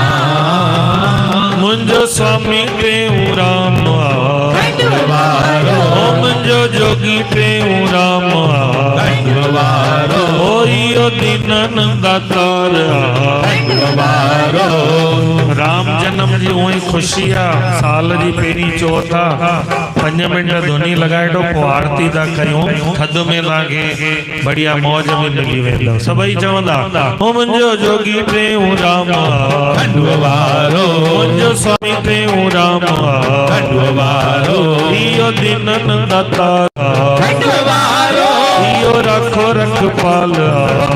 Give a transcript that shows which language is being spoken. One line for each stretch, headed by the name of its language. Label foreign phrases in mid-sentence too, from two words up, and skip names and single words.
Sindhi: मुंजो स्वामी टेऊरा मुंजो जोगी टेऊरा ओ दीनन दातार। राम जन्म जी उही खुशी आहे, साल जी पहिरीं चौथ आहे। 5 मिंट धुनी लॻाइजो, पोइ आरती था कयूं। थधि में तव्हांखे बढ़िया मौज में मिली वेंदव। सभई चवंदा ओ मुंहिंजो जोगी टेऊरा मुंहिंजो स्वामी टेऊरा इहो दीनन दातार, इहो रखो रखपाल।